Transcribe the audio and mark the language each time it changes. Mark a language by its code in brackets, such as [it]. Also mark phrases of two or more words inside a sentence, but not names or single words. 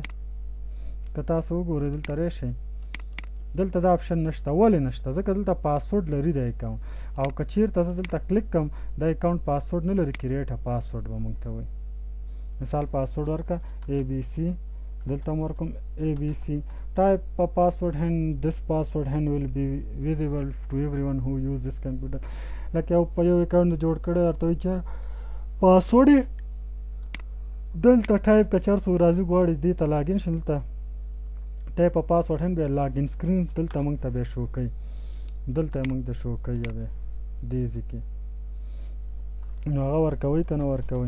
[ps] که تاسو وګورئ دلته راشئ دلته دا اپشن نشته. ولې نشته؟ ځکه دلته پاسورډ لري د اکاونټ او که چېرته زه دلته کلیک کړم د اکاونټ پاسورډ نه لري [en] create password [ps] به موږ ته وایي. مثال پاسورډ ورکړه ABC دلته م ورکوم ABC [en] type a password and this password and will be visible to everyone who use this computer. [ps] لکه یو په یو اکاونټ جوړ کړی درته وایي چې پاسورډ یې دلته ټایپ که چېر څوک راځي غواړي دې ته لاګین شي دلته [en] type a password [ps] هم بیا [en] login screen [ps] دلته موږ ته بیا شو کوي. دلته موږ ته شو کوي بیا دې ځای کې نو هغه ورکوئ که نه ورکوئ.